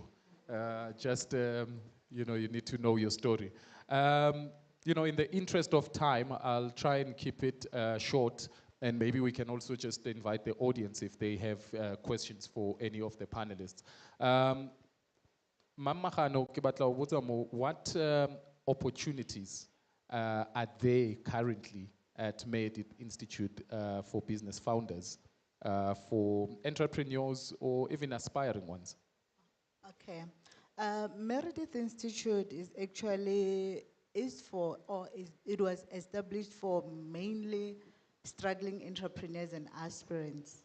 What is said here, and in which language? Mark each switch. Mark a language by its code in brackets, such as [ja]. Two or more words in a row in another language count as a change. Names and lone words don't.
[en] Just, you need to know your story. In the interest of time, I'll try and keep it short, and maybe we can also just invite the audience if they have questions for any of the panelists. [st] Mama Khano, ke batla ho botsa mo, [en] what opportunities are there currently at Meredith Institute for Business Founders, for entrepreneurs or even aspiring ones? Okay. Meredith Institute is actually it was established for mainly struggling entrepreneurs and aspirants.